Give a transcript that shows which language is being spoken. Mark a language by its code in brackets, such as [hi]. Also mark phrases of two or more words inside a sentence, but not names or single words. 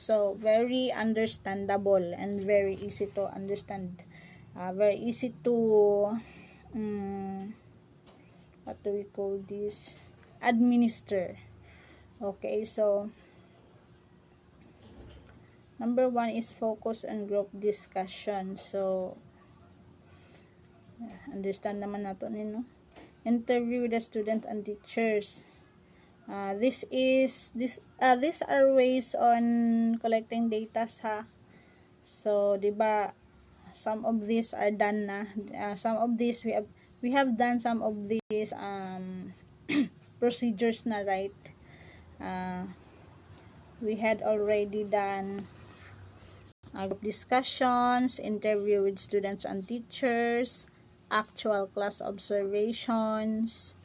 [en] So very understandable and very easy to understand, very easy to what do we call this, administer. Okay, so number 1 is focus and group discussion. [hil] So understand naman nato nino. [en] Interview with the student and teachers. These are ways on collecting data sa. [tl] So, diba, [en] some of these are done na. Some of these we have done some of these procedures na, right? We had already done group discussions, interview with students and teachers, actual class observations.